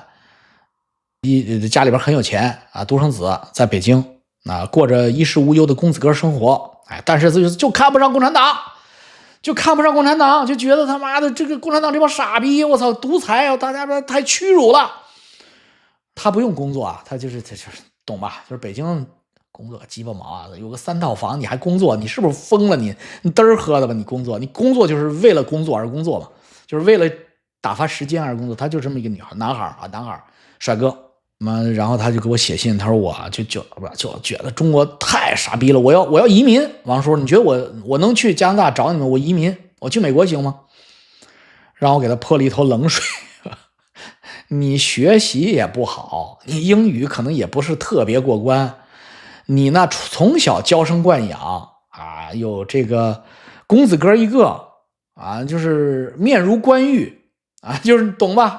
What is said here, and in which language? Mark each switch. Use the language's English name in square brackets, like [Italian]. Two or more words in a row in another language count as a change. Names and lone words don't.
[Chinese] 家裡邊很有錢啊，獨生子在北京啊，過着衣食無憂的公子哥生活，哎，但是就看不上共產黨，就覺得他媽的這個共產黨這幫傻逼，我操，獨裁啊，大家太屈辱了。他不用工作啊，他就是懂吧？就是北京工作雞巴毛啊，有個3套房你還工作，你是不是瘋了？你嘚兒喝的吧？你工作就是為了工作而工作嘛，就是為了打發時間而工作。他就這麼一個男孩帥哥。然後他就給我寫信，他說我就覺得中國太傻逼了，我要移民。王叔，你覺得我能去加拿大找你們？我移民，我去美國行嗎？讓我給他潑了一頭冷水。你學習也不好，你英語可能也不是特別過關，你那從小嬌生慣養啊，有這個公子哥一個啊，就是面如冠玉啊，就是懂吧？